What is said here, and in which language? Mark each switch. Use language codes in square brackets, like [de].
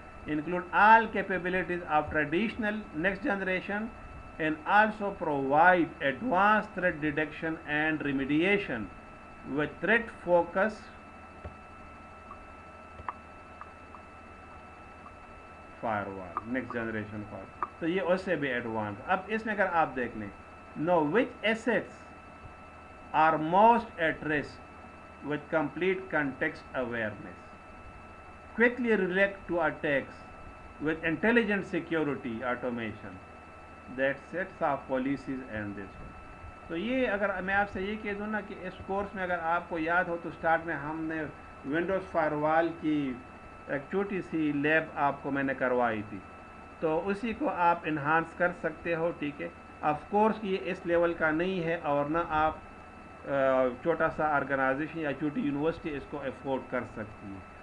[en] Include all capabilities of traditional next generation and also provide advance threat detection and remediation with threat focus firewall, next generation fire. [ur] تو یہ اس سے بھی advance. اب اس میں اگر آپ دیکھ لیں, [en] know which assets are most at risk with complete context awareness, quickly react to attacks with intelligent security automation that sets off policies and this one. [ur] تو یہ اگر میں آپ سے یہ کہہ دوں نا کہ اس کورس میں اگر آپ کو یاد ہو تو سٹارٹ میں ہم نے ونڈوز فائر وال کی ایک چھوٹی سی لیب آپ کو میں نے کروائی تھی, تو اسی کو آپ انہانس کر سکتے ہو, ٹھیک ہے. آف کورس یہ اس لیول کا نہیں ہے, اور نہ آپ چھوٹا سا آرگنائزیشن یا چھوٹی یونیورسٹی اس کو افورڈ کر سکتی ہے.